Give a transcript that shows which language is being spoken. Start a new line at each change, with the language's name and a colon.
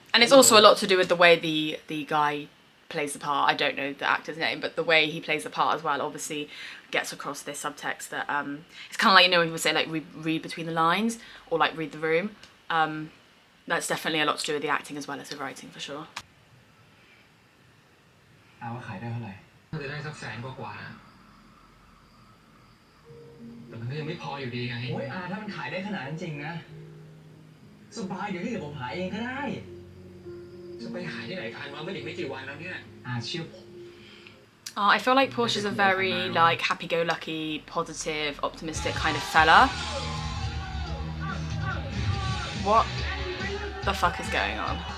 English: And it's also a lot to do with the way the guy plays the part. I don't know the actor's name, but the way he plays the part as well obviously gets across this subtext that it's kind of like, you know, when people say like read between the lines or like read the room. That's definitely a lot to do with the acting as well as the writing, for sure.
Thai: เอาว่าขายได้เท่าไหร่ น่าจะได้สักแสนกว่าๆนะแต่มันก็ยังไม่พออยู่ดีไง โอ้ยอาถ้ามันขายได้ขนาดนั้นจริงนะสบายเดี๋ยวที่เดี๋ยวผมขายเองก็ได้ จะไปหาที่ไหนทันวะไม่ถึงไม่กี่วันแล้วเนี่ย อาเชื่อผม
English: Oh, I feel like Porsche's a very like happy-go-lucky, positive, optimistic kind of fella. What the fuck is going on?